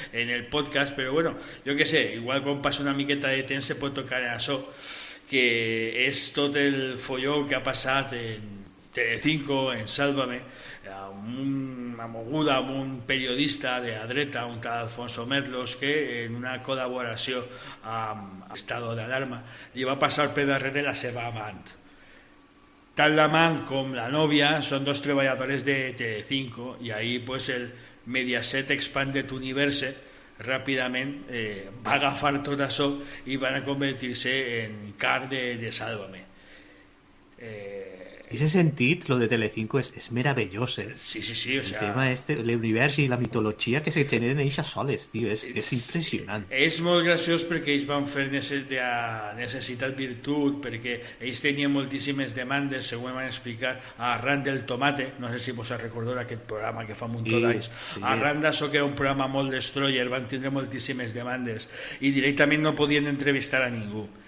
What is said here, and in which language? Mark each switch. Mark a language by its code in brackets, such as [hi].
[ca] el podcast, però bueno, jo què sé, igual quan passa una miqueta de temps se pot tocar en això, que és tot el folló que ha passat en Telecinco, en Sálvame, una moguda amb un periodista de la dreta, un tal Alfonso Merlos, que en una col·laboració amb Estado d'Alarma li va passar per darrere la seva amant. Tant l'amant com la nòvia són 2 treballadores de Telecinco i ahí pues el Mediaset Expanded Universe ràpidament va agafar tot això i van a convertir-se en car de Sálvame. [es] En ese sentit, lo de Telecinco es meravelloso. Sí, o el sea... tema el universo y la mitología que se generen ellas soles, tío, [ca] es impressionant. És molt graciós perquè ells van fer necessitat virtut, perquè ells tenien moltíssimes demandes, segons van explicar, arran del tomate, no sé si vos recordeu d'aquest programa que fa Muntó d'Ais, arran d'això que era un programa molt destroyer, van tindre moltíssimes demandes i directament no podien entrevistar a ningú.